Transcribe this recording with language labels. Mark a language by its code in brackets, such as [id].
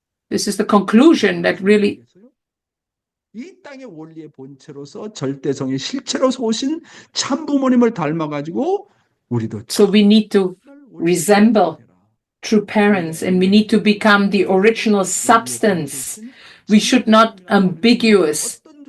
[en] This is the conclusion that really. [ko] 이 땅의 원리의 본체로서 절대성의 실체로서 오신 참 부모님을 닮아가지고 우리도. [en] So we need to resemble true parents, and we need to become the original substance. We should not ambiguous.